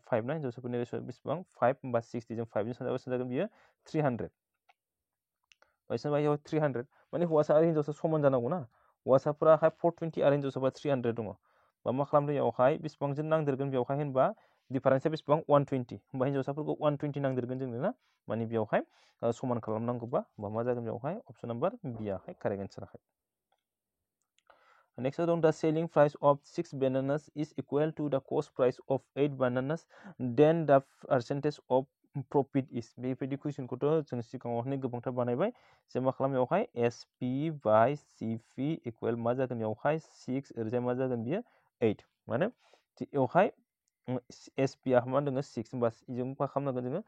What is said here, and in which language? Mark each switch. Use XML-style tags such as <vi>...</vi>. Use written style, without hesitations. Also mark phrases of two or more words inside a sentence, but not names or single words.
<brx>5 ना हिन्जावसाफोरनि रेशियोआ बेसेबां 5 होमबा 60 जों 5 जों सानजाबा बेसेबां जागोन बियो 300 बेसेबां 300 माने हौवासा आरो हिन्जावसा समान जानांगौ ना हौवासाफोराहाय 420 आरो हिन्जावसाफोरा 300 दङ बा मा खालामदों बेवहाय बेसेबांजों नांदेरगोन बेवहाय होनबा डिफारेन्सआ बेसेबां 120 होमबा हिन्जावसाफोरखौ 120 नांदेरगोन जोंनो ना माने बेवहाय समान खालामनांगौबा होमबा मा जागोन बेवहाय</brx> <en>option number</en> <brx>बियाहाय</brx> <en>correct answer</en> <brx>नेक्स्ट दं</brx> <en>the selling price of 6 bananas is equal to the cost price of 8 bananas then the percentage of profit is</en> <brx>बेबायदि कुइसनखौथ' जों सिगाङावहाय गोबांथार बानायबाय जों मा खालामो बेवहाय</brx> <en>SP by CP equal</en> <brx>मा जागोन बेवहाय 6 ओरैजाय मा जागोन बियो 8 माने बेवहाय SP आ मा दङ 6 होमबा जों मा खालामनांगोन जोङो</brx>